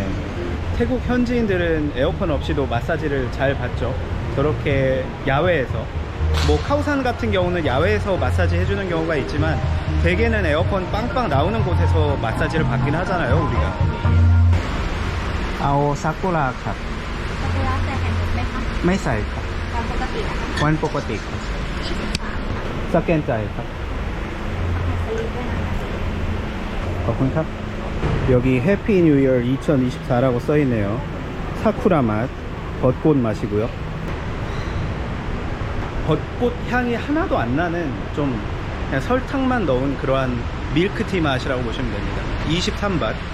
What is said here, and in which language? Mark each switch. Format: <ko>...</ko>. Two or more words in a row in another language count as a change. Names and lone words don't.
<ko>태국 현지인들은 에어컨 없이도 마사지를 잘 받죠. 저렇게 야외에서. 뭐 카오산 같은 경우는 야외에서 마사지 해주는 경우가 있지만 대개는 에어컨 빵빵 나오는 곳에서 마사지를 받긴 하잖아요, 우리가. 아오 사쿠라 컵.</ko> <th>ซากุระใส่ไข่มุกไหมคะ ไม่ใส่ครับ ตามปกติอะค่ะ วันปกติครับสแกนจ่ายครับ สลิปด้วยนะ ขอบคุณครับ</th> <ko>여기 해피 뉴 이어 2024라고 써있네요. 사쿠라 맛, 벚꽃 맛이고요. 벚꽃 향이 하나도 안 나는 좀 그냥 설탕만 넣은 그러한 밀크티 맛이라고 보시면 됩니다. 23밭.</ko>